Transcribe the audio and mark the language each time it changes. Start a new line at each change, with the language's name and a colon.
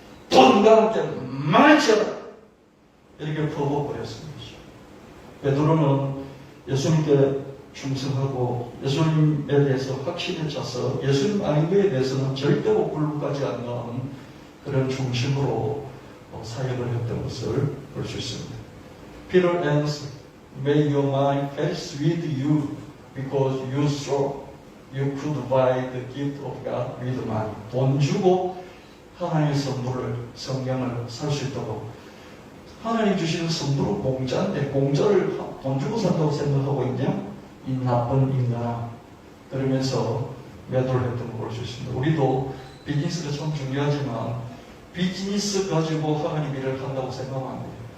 Korean: 돈과 함께 망치라! 이렇게 퍼부어버렸습니다. 베드로는 예수님께 충성하고 예수님에 대해서 확신을 차서 예수님 아닌 것에 대해서는 절대로 굴복하지 않는 그런 중심으로 사역을 했던 것을 볼 수 있습니다.
English: Peter answered, May your mind perish with you because you thought you could buy the gift of God with money.
Korean: 돈 주고 하나님의 선물을, 성령을 살 수 있도록 하나님 주시는 선물은 공짜인데 공짜를 돈 주고 산다고 생각하고 있냐? 이 나쁜 인간아. 그러면서 매도를 했던 걸 볼 수 있습니다. 우리도 비즈니스가 참 중요하지만 비즈니스 가지고 하나님 일을 한다고 생각하면 안 돼요.